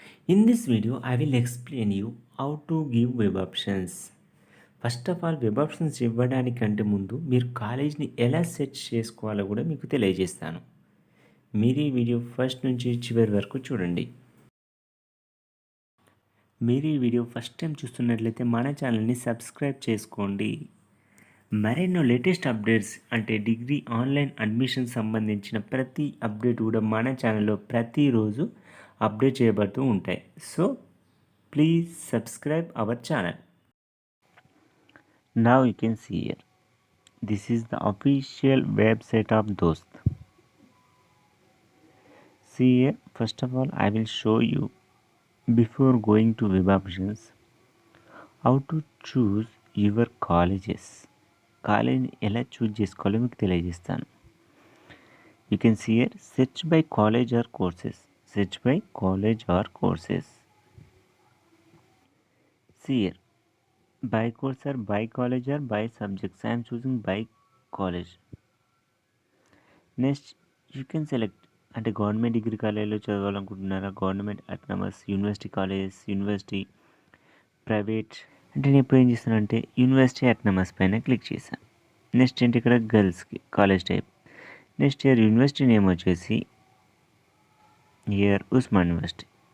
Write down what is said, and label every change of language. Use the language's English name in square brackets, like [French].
[English] In this video, I will explain you how to give web options. First of all [Telugu] web options ఇవ్వడానికంటే ముందు మీరు కాలేజ్ని ఎలా set చేసుకోవాలో కూడా మీకు తెలియజేస్తాను. మీరు ఈ వీడియో ఫస్ట్ నుంచి చివరి వరకు చూడండి. మీరు ఈ వీడియో ఫస్ట్ టైం చూస్తున్నట్లయితే మన ఛానల్ని సబ్స్క్రైబ్ చేసుకోండి. మరెన్నో లేటెస్ట్ అప్డేట్స్ అంటే డిగ్రీ ఆన్లైన్ అడ్మిషన్ సంబంధించిన ప్రతి అప్డేట్ కూడా మన ఛానల్లో ప్రతిరోజు అప్డేట్ చేయబడుతూ ఉంటాయి. [English] So please subscribe our channel. Now you can see here. This is the official website of Dost. See here, first of all I will show you before going to web options how to choose your colleges. [Telugu] కాలేజ్ని ఎలా choose చేసుకోవాలో మీకు తెలియజేస్తాను. [English] You can see here, search by college or courses. Search by college or courses. See here, by course or by college or by subjects. I am choosing by college. Next you can select [Telugu] అంటే government degree కాలేజీలో చదవాలనుకుంటున్నారా, government autonomous university colleges, university private. అంటే నేను ఇప్పుడు ఏం చేస్తానంటే university autonomous పైన click చేశాను. Next ఏంటి ఇక్కడ గర్ల్స్కి college type. Next year university name వచ్చేసి ఇయర్ ఉస్మాన్ యూనివర్సిటీ.